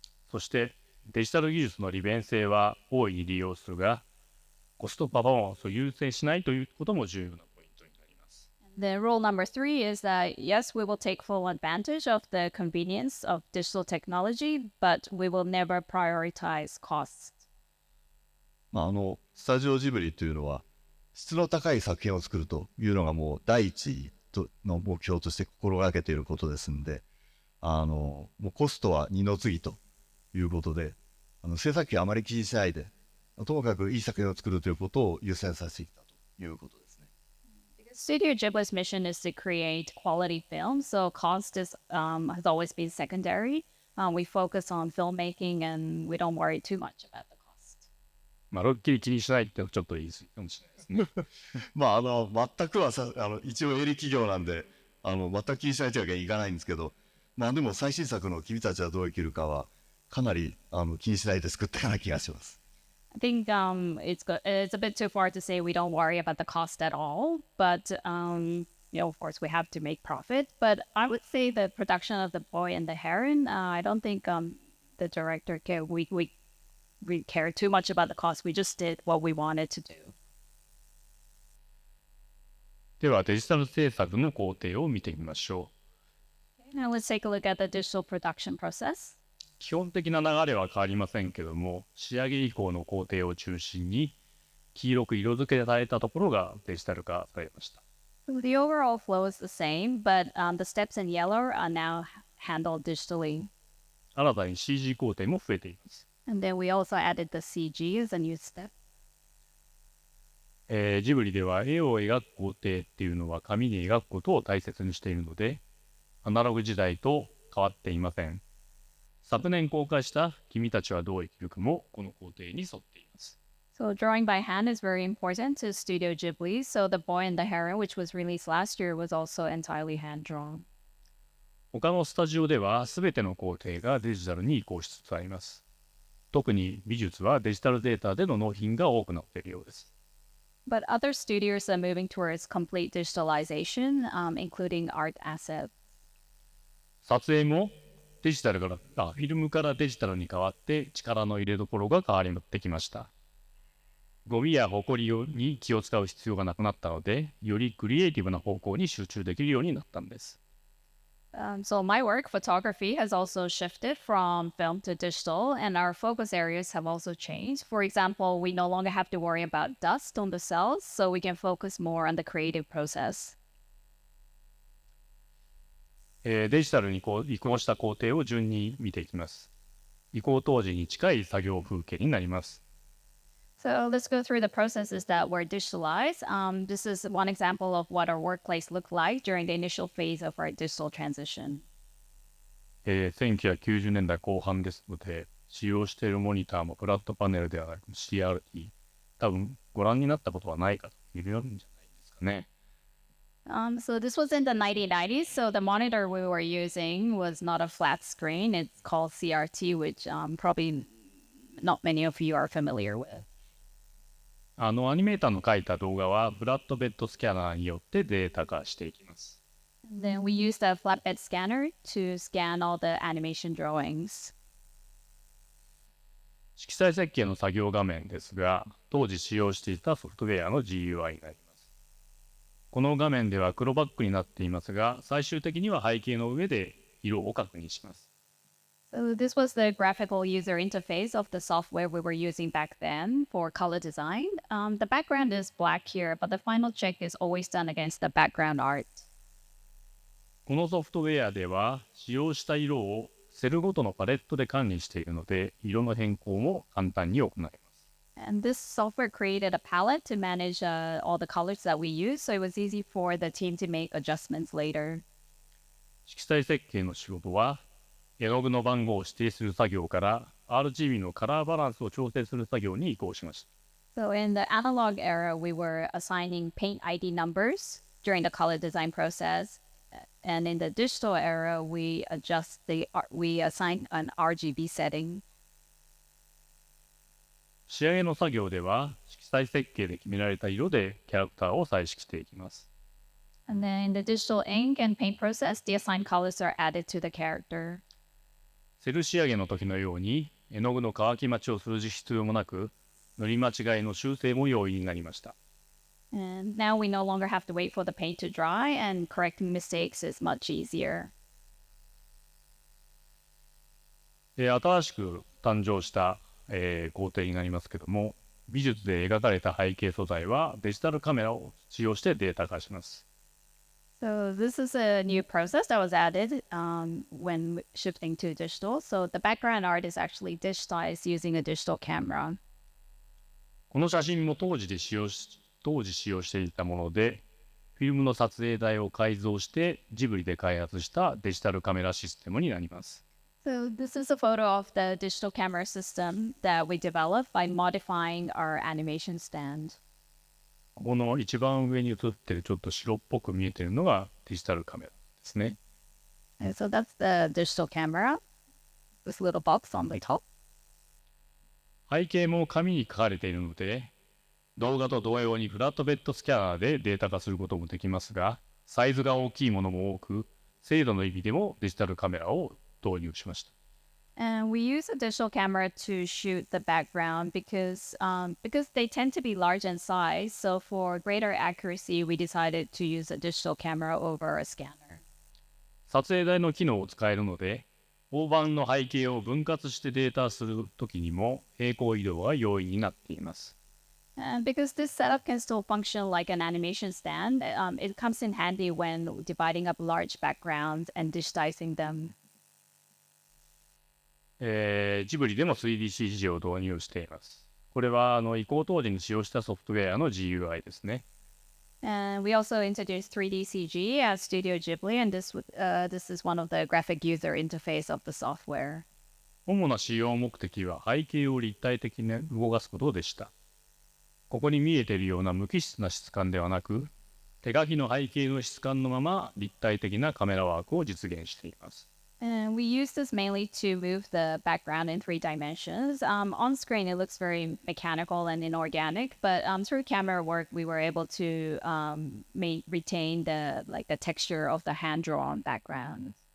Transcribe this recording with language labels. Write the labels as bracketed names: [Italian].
[Japanese] そしてデジタル技術の利便性は大いに利用するが、コストパフォーマンスを優先しないということも重要なポイントになります。 [English] The rule number three is that yes, we will take full advantage of the convenience of digital technology, but we will never prioritize costs. [Japanese] スタジオジブリというのは質の高い作品を作るというのがもう第一の目標として心がけていることですので、もうコストは二の次ということで、制作費あまり気にしないで、ともかくいい作品を作るということを優先させてきたということですね。 [English] Studio Ghibli's mission is to create quality films, so cost has always been secondary. We focus on filmmaking and we don't worry too much about the cost. [Japanese] まるっきり気にしないってちょっと言い過ぎかもしれないですね。全くは一応営利企業なんで、全く気にしないというわけにはいかないんですけど、でも最新作の君たちはどう生きるかは、かなり気にしないで作ったような気がします。 [English] I think it's a bit too far to say we don't worry about the cost at all, but of course we have to make profit. But I would say the production of The Boy and the Heron, I don't think the director cared. We cared too much about the cost. We just did what we wanted to do. [Japanese] ではデジタル制作の工程を見てみましょう。 [English] Now let's take a look at the digital production process. [Japanese] 基本的な流れは変わりませんけども、仕上げ以降の工程を中心に黄色く色付けされたところがデジタル化されました。 [English] So the overall flow is the same, but the steps in yellow are now handled digitally. [Japanese] 新たに CG 工程も増えています。 [English] And then we also added the CG as a new step. [Japanese] ジブリでは絵を描く工程っていうのは紙に描くことを大切にしているので、アナログ時代と変わっていません。昨年公開した君たちはどう生きるかもこの工程に沿っています。 [English] So drawing by hand is very important to Studio Ghibli. So The Boy and the Heron, which was released last year, was also entirely hand drawn. [Japanese] 他のスタジオでは全ての工程がデジタルに移行しつつあります。特に美術はデジタルデータでの納品が多くなっているようです。 [English] But other studios are moving towards complete digitalization, including art assets. [Japanese] 撮影もデジタルからフィルムからデジタルに変わって力の入れどころが変わってきました。ゴミやホコリに気を使う必要がなくなったので、よりクリエイティブな方向に集中できるようになったんです。 [English] So my work, photography, has also shifted from film to digital, and our focus areas have also changed. For example, we no longer have to worry about dust on the cells, so we can focus more on the creative process. [Japanese] デジタルに移行した工程を順に見ていきます。移行当時に近い作業風景になります。 [English] So let's go through the processes that were digitalized. This is one example of what our workplace looked like during the initial phase of our digital transition. [Japanese] 1990年代後半ですので、使用しているモニターもフラットパネルではなく CRT、多分ご覧になったことはないかといるんじゃないですかね。 [English] So this was in the 1990s. So the monitor we were using was not a flat screen. It's called CRT, which probably not many of you are familiar with. [Japanese] アニメーターの描いた動画はフラットベッドスキャナーによってデータ化していきます。 [English] Then we used a flatbed scanner to scan all the animation drawings. [Japanese] 色彩設計の作業画面ですが、当時使用していたソフトウェアの GUI になります。この画面では黒バックになっていますが、最終的には背景の上で色を確認します。 [English] So this was the graphical user interface of the software we were using back then for color design. The background is black here, but the final check is always done against the background art. [Japanese] このソフトウェアでは使用した色をセルごとのパレットで管理しているので、色の変更も簡単に行えます。 [English] And this software created a palette to manage all the colors that we use, so it was easy for the team to make adjustments later. [Japanese] 色彩設計の仕事は、絵の具の番号を指定する作業から RGB のカラーバランスを調整する作業に移行しました。 [English] So in the analog era, we were assigning paint ID numbers during the color design process. And in the digital era, we assign an RGB setting. [Japanese] 仕上げの作業では、色彩設計で決められた色でキャラクターを彩色していきます。 [English] And then in the digital ink and paint process, the assigned colors are added to the character. [Japanese] セル仕上げの時のように、絵の具の乾き待ちをする必要もなく、塗り間違いの修正も容易になりました。 [English] And now we no longer have to wait for the paint to dry, and correcting mistakes is much easier. [Japanese] 新しく誕生した、工程になりますけども、美術で描かれた背景素材はデジタルカメラを使用してデータ化します。 [English] So this is a new process that was added when shifting to digital. So the background art is actually digitized using a digital camera. [Japanese] この写真も当時使用していたもので、フィルムの撮影台を改造してジブリで開発したデジタルカメラシステムになります。 [English] So this is a photo of the digital camera system that we developed by modifying our animation stand. [Japanese] この一番上に映ってるちょっと白っぽく見えてるのがデジタルカメラですね。 [English] And so that's the digital camera, this little box on the top. [Japanese] 背景も紙に書かれているので、動画と同様にフラットベッドスキャナーでデータ化することもできますが、サイズが大きいものも多く、精度の意味でもデジタルカメラを導入しました。 [English] And we use a digital camera to shoot the background because they tend to be large in size. So for greater accuracy, we decided to use a digital camera over a scanner. [Japanese] 撮影台の機能を使えるので、大判の背景を分割してデータするときにも平行移動が容易になっています。 [English] And because this setup can still function like an animation stand, it comes in handy when dividing up large backgrounds and digitizing them. [Japanese] ジブリでも 3DCG を導入しています。これは移行当時に使用したソフトウェアの GUI ですね。 [English] And we also introduced 3D CG at Studio Ghibli, and this is one of the graphic user interface of the software. [Japanese] 主な使用目的は背景を立体的に動かすことでした。ここに見えているような無機質な質感ではなく、手書きの背景の質感のまま立体的なカメラワークを実現しています。 [English] And we use this mainly to move the background in 3 dimensions. On screen, it looks very mechanical and inorganic, but through camera work, we were able to retain the texture of the hand-drawn background.